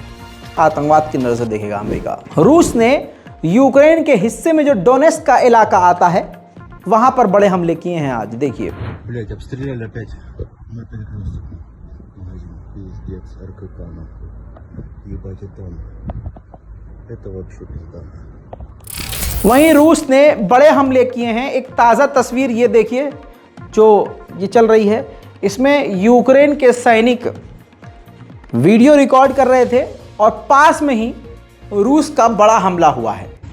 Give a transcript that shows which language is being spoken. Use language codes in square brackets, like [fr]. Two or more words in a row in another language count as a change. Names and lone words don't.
[hi] आतंकवाद की नजर से देखेगा अमेरिका। रूस ने यूक्रेन के हिस्से में जो डोनेस्क का इलाका आता है, वहां पर बड़े हमले किए हैं। आज देखिए, [ru] Пиздец, РКК нахуй. Ебать это он. Это вообще пизда. [hi] वहीं रूस ने बड़े हमले किए हैं। एक ताज़ा तस्वीर ये देखिए जो ये चल रही है, इसमें यूक्रेन के सैनिक वीडियो रिकॉर्ड कर रहे थे और पास में ही रूस का बड़ा हमला हुआ है।